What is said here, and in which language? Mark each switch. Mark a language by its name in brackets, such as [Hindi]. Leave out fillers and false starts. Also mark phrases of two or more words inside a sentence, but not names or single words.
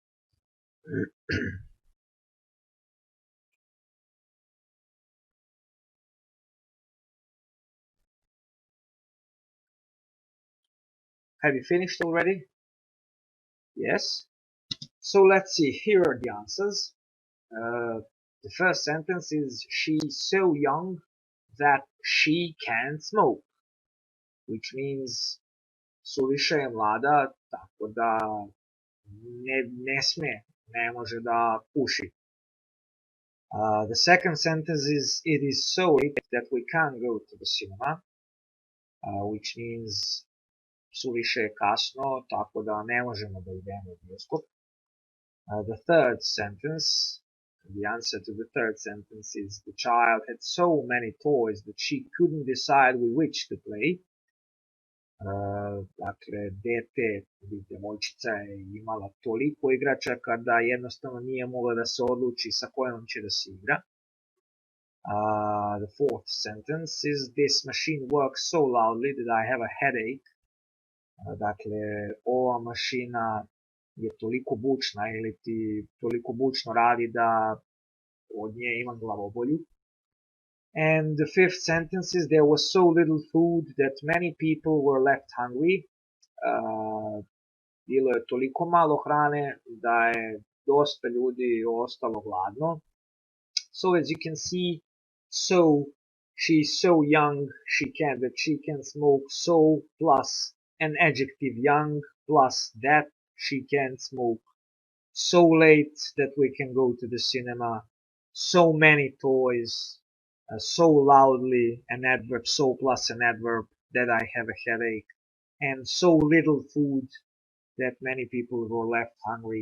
[English] Have you finished already? Yes? So let's see, here are the answers. The first sentence is, she's so young that she can't smoke, which means [Serbian] suviše je mlada, tako da ne može da puši. [English] The second sentence is, it is so late that we can't go to the cinema, which means [Serbian] suviše je kasno, tako da ne možemo da idemo u bioskop. [English] The third sentence, the answer to the third sentence is, the child had so many toys that she couldn't decide with which to play. [Serbian] Dakle, djevojčica je imala toliko igračaka da jednostavno nije mogla da se odluči sa kojom će da se igra. [English] The fourth sentence is, this machine works so loudly that I have a headache. [Serbian] Dakle, ova mašina je toliko bučna ili ti toliko bučno radi da od nje imam glavobolju. [English] And the fifth sentence is, there was so little food that many people were left hungry. [Serbian] Bilo je toliko malo hrane da je dosta ljudi ostalo gladno. [English] So as you can see, so, she's so young that she can smoke, so plus an adjective young plus that she can smoke, so late that we can go to the cinema, so many toys, so loudly, an adverb, so plus an adverb, that I have a headache, and so little food that many people were left hungry.